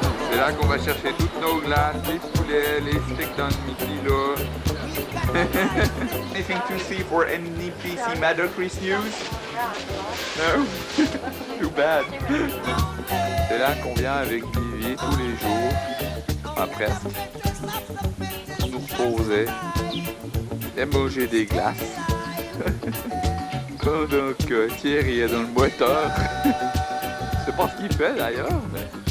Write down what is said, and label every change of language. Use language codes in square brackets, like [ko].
[fr] C'est là qu'on va chercher toutes nos glaces, les poulets, les steaks dans le kilo. [en] Anything to see for NPC Mado Chris News? No? Too bad. [fr] C'est là qu'on vient avec Vivi tous les jours, enfin presque, pour nous reposer et manger des glaces. Pendant que Thierry est dans le moteur. Je sais pas ce qu'il fait d'ailleurs, mais...